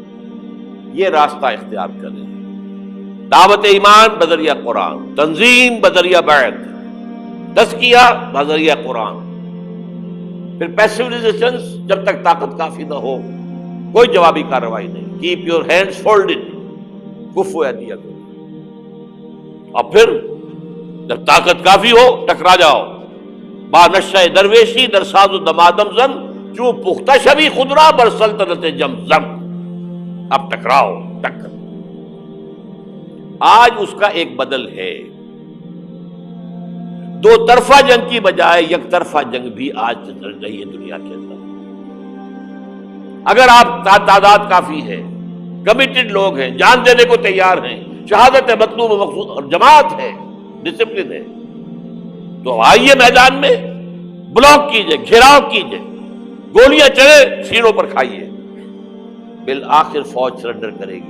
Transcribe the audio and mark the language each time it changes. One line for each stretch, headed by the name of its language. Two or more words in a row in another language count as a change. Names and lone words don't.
Urdu: یہ راستہ اختیار کریں، دعوت ایمان بذریعہ قرآن، تنظیم بذریعہ بیعت، تزکیہ بذریعہ قرآن، پھر
English: passive resistance
Urdu: جب تک طاقت کافی نہ ہو کوئی جوابی کارروائی نہیں،
English: keep your hands folded
Arabic: کفو ایدیکم،
Urdu: اور پھر جب طاقت کافی ہو ٹکرا جاؤ،
Persian: با نشہ درویشی در ساز و دمادم زن چوں پختہ شبی خدرا بر سلطنت جمزم،
Urdu: اب ٹکراؤ ٹکر۔ آج اس کا ایک بدل ہے، دو طرفہ جنگ کی بجائے یک طرفہ جنگ بھی آج چل رہی ہے دنیا کے اندر۔ اگر آپ تعداد کافی ہے، کمیٹڈ لوگ ہیں، جان دینے کو تیار ہیں، شہادت مطلوب مقصود اور جماعت ہے، ڈسپلن ہے، تو آئیے میدان میں، بلاک کیجئے، گھیراؤ کیجئے، گولیاں چلے سینوں پر کھائیے، بالآخر فوج سرنڈر کرے گی۔